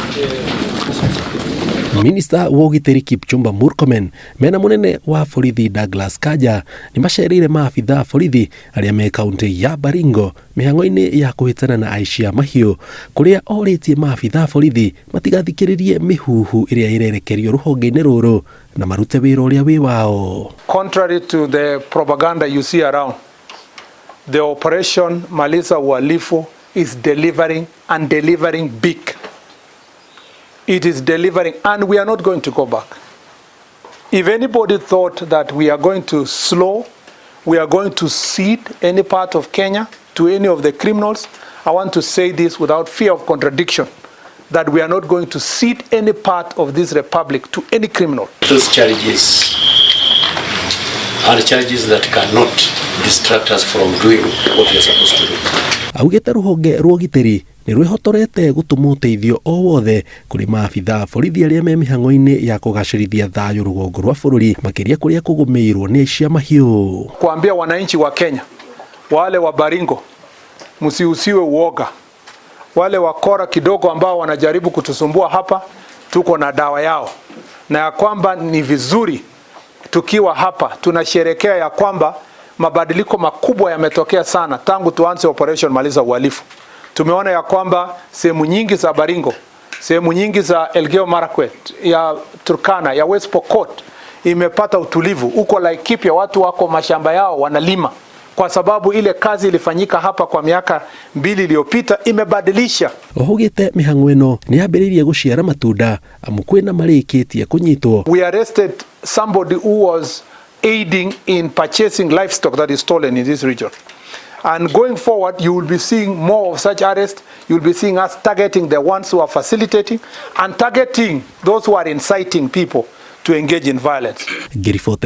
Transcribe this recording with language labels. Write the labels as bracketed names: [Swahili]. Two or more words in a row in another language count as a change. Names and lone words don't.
[Kikuyu] Minista wa ũgitĩri Kipchumba Murkomen mena munene wa borithi Douglas Kanja ni macereire maabitha borithi arĩa me kaunti ya Baringo mĩhang'o-inĩ ya kũhĩtana na aici a mahiũ, kũrĩa orĩtie maabitha borithi matigathikĩrĩrie mĩhuhu ĩrĩa ĩrerekerio rũhonge-inĩ rũrũ na marute wĩra ũrĩa wĩ wao. [English] Contrary to the propaganda you see around, the operation Maliza Uhalifu is delivering big. It is delivering, and we are not going to go back. If anybody thought that we are going to slow, we are going to cede any part of Kenya to any of the criminals, I want to say this without fear of contradiction, that we are not going to cede any part of this republic to any criminal. Those charges are charges that cannot distract us from doing what we are supposed to do. [Kikuyu] Augĩte rũhonge rwa ũgitĩri nĩ rwĩhotorete gũtũma ũteithio o wothe kũrĩ maabitha borithi arĩa me mĩhang'o-inĩ ya kũgacĩrithia thayũ rũgongo rwa bũrũri makĩria kũrĩa kũgũmĩirwo nĩ aici a mahiũ. [Swahili] Kuambia wananchi wa Kenya, wale wa Baringo, msiusiwe uoga. Wale wakora kidogo ambao wanajaribu kutusumbua hapa, tuko na dawa yao, na ya kwamba ni vizuri tukiwa hapa tunasherekea ya kwamba mabadiliko makubwa yametokea sana tangu tuanze operation Maliza Uhalifu. Tumeona ya kwamba sehemu nyingi za Baringo, sehemu nyingi za Elgeyo Marakwet, ya Turkana, ya West Pokot imepata utulivu. Uko Laikipia watu wako mashamba yao wanalima kwa sababu ile kazi ilifanyika hapa kwa miaka 2 iliyopita imebadilisha. [Kikuyu] Ohugite mĩhang'o ĩno nĩ yambĩrĩirie gũciara matunda amu kwĩna marĩkĩtie kũnyitwo. [English] We arrested somebody who was aiding in purchasing livestock that is stolen in this region. And going forward, you will be seeing more of such arrests. You will be seeing us targeting the ones who are facilitating and targeting those who are inciting people to engage in violence.